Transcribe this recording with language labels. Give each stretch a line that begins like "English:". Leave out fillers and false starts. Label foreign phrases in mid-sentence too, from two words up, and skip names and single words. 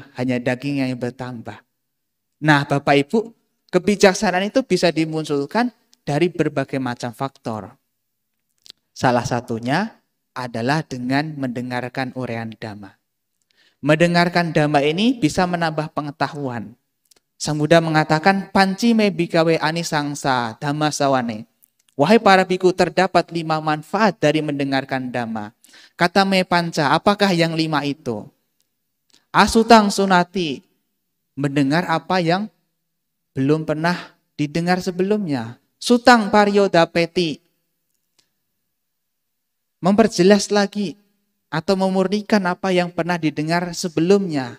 Indonesian: Hanya daging yang bertambah. Nah, Bapak Ibu, kebijaksanaan itu bisa dimunculkan dari berbagai macam faktor. Salah satunya adalah dengan mendengarkan uraian Dhamma. Mendengarkan Dhamma ini bisa menambah pengetahuan. Sang Buddha mengatakan,
Pali: panci me bikawe anisangsa Dhamma sawane.
Indonesian: Wahai para biku, terdapat 5 manfaat dari mendengarkan Dhamma.
Pali: Kata me panca,
Indonesian: apakah yang 5 itu?
Pali: Asutang sunati,
Indonesian: mendengar apa yang belum pernah didengar sebelumnya.
Pali: Sutang paryodapeti,
Indonesian: memperjelas lagi atau memurnikan apa yang pernah didengar sebelumnya.